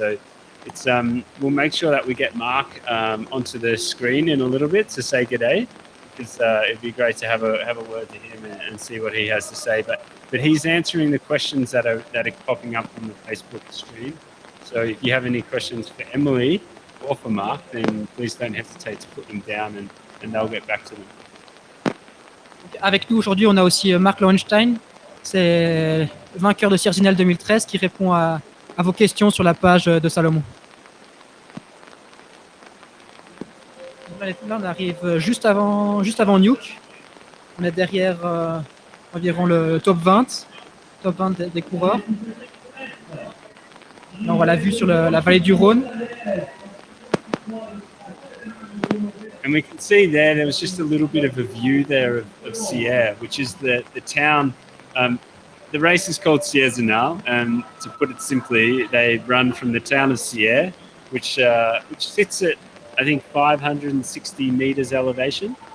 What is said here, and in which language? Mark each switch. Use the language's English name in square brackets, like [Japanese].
[English] So it's we'll make sure that we get Mark onto the screen in a little bit to say good day, because it'd be great to have a word to him and see what he has to say. But he's answering the questions that are popping up on the Facebook stream. So if you have any questions for Emily or for Mark, then please don't hesitate to put them down and they'll get back to them. [French] Avec nous aujourd'hui, on a aussi Mark Lowenstein. C'est le vainqueur de Sierre-Zinal 2013 qui répond à vos questions sur la page de Salomon. Là, on arrive juste avant Nuke. On est derrière environ le top 20 des coureurs. Là, on voit la vue sur la vallée du Rhône. [English] And we can see there was just a little bit of a view there of Sierre, which is the town. The race is called Sierre-Zinal, and to put it simply, they run from the town of Sierre, which sits at, I think, 560 meters elevation.